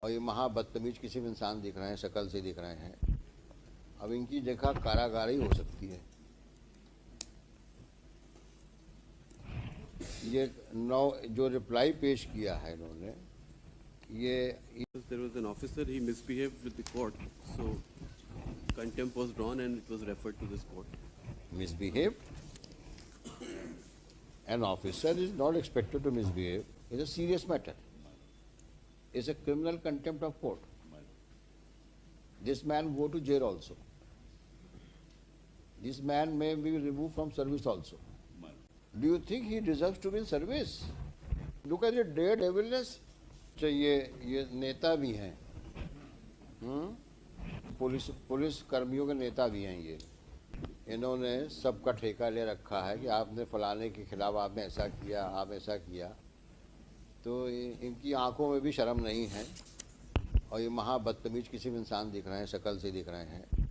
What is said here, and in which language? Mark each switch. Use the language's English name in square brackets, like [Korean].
[Hindi] और ये महा बदतमीज किसी भी इंसान दिख रहे हैं, शक्ल से दिख रहे हैं। अब इनकी जगह कारागार ही हो सकती है। ये नौ जो रिप्लाई पेश किया है इन्होंने, ये [English] There was an officer, he misbehaved with the court, so contempt was drawn and it was referred to this court. misbehaved. An officer is not expected to misbehave. It's a serious matter. It's a criminal contempt of court. This man go to jail also. This man may be removed from service also. Do you think he deserves to be in service? Look at the daredevilness. [Hindi] ये नेता भी हैं, police कर्मियों के नेता भी हैं। ये इन्होंने सबका ठेका ले रखा है कि आपने फलाने के खिलाफ आपने ऐसा किया, आप ऐसा किया। तो इनकी आंखों में भी शर्म नहीं है। और ये महा बदतमीज किसी भी इंसान दिख रहे हैं, शक्ल से दिख रहे हैं।